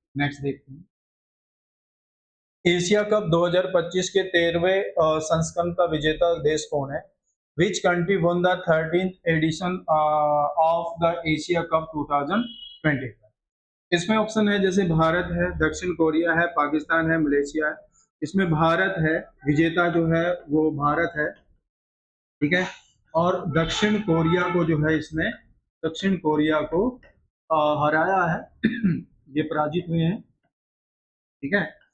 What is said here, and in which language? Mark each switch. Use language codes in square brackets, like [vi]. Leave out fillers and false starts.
[hi] Next देखते हैं, Asia cup 2025 के 13वें संस्करण का विजेता देश कौन है? [en] Which country won the 13th edition of the Asia Cup 2025? [hi] इसमें ऑप्शन है, जैसे भारत है, दक्षिण कोरिया है, पाकिस्तान है, मलेशिया है। इसमें भारत है, विजेता जो है वो भारत है, ठीक है। और दक्षिण कोरिया को जो है इसमें दक्षिण कोरिया को हराया है ये पराजित हुए हैं, ठीक है।